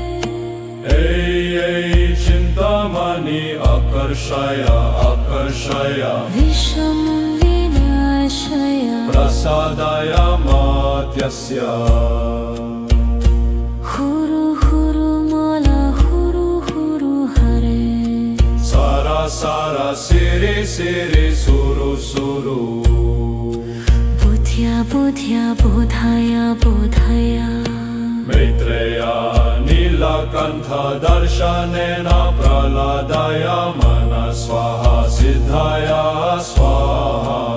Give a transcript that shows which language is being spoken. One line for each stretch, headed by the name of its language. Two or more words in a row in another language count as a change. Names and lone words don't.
Sanskrit: ऐ चिन्तामणि आकर्षय आकर्षय विषमं विनाशय प्रसादाय मात्यस्य हुरु हुरु मला हुरु हुरु हरे सारा सारा सिरि सिरि सुरु सुरु बुद्ध्या बुद्ध्या बोधाय बोधाय मैत्रेय नीलकण्ठ दर्शनेन प्रहलादाय मन स्वाहा सिद्धाय स्वाहा